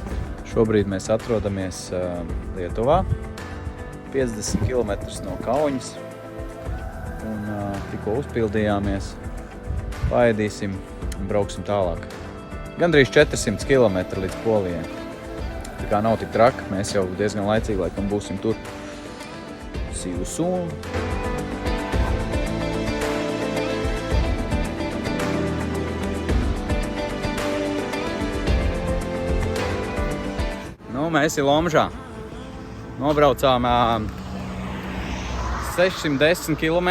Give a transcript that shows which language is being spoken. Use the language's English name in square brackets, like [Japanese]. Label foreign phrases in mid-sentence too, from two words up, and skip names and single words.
[Latvian] Šobrīd mēs atrodamies Lietuvā, 50 km no Kauņas. Un tikko uzpildījāmies, paēdīsim un brauksim tālāk. Gandrīz 400 km līdz Polijai. Tā kā nav tik traki, mēs jau diezgan laicīgi laikam būsim tur. [English] See you soon! [Latvian] Mēs ir Lomžā. Nobraucām 610 km.